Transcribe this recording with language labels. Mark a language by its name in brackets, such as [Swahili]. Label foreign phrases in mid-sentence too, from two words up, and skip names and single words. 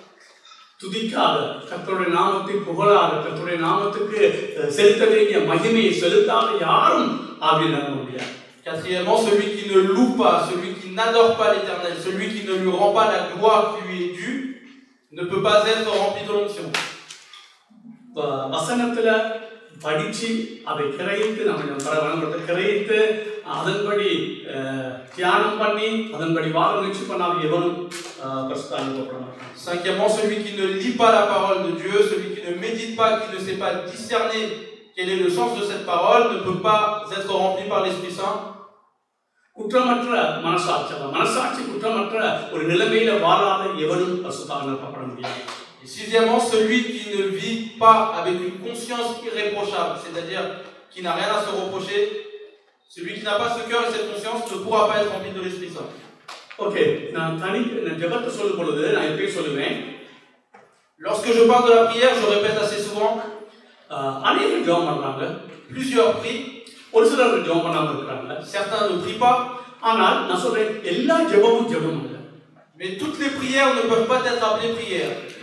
[French] Quatrièmement, celui qui ne loue pas, celui qui n'adore pas l'Éternel, celui qui ne lui rend pas la gloire qui lui est due, ne peut pas être rempli de l'onction. [Tamil] படிச்சு அதை கிரகித்து நம்ம கிரகித்து அதன்படி தியானம் பண்ணி அதன்படி வாழ முயற்சி பண்ணாத எவனும் பரிசுத்தமாக்கப்பட மாட்டான். [French] Cinquièmement, celui qui ne lit pas la parole de Dieu, celui qui ne médite pas, qui ne sait pas discerner quel est le sens de cette parole, ne peut pas être rempli par l'Esprit Saint. [Tamil] குற்றமற்ற மனசாட்சி குற்றமற்ற ஒரு நிலைமையில வாழாத எவனும் பரிசுத்தமாக்கப்பட முடியாது. [French] Et sixièmement, celui qui ne vit pas avec une conscience irréprochable, c'est-à-dire qui n'a rien à se reprocher, celui qui n'a pas ce cœur et cette conscience ne pourra pas être rempli de l'Esprit Saint. Ok, lorsque je parle de la prière, je répète assez souvent, plusieurs prient, certains ne prient pas, mais toutes les prières ne peuvent pas être appelées prières.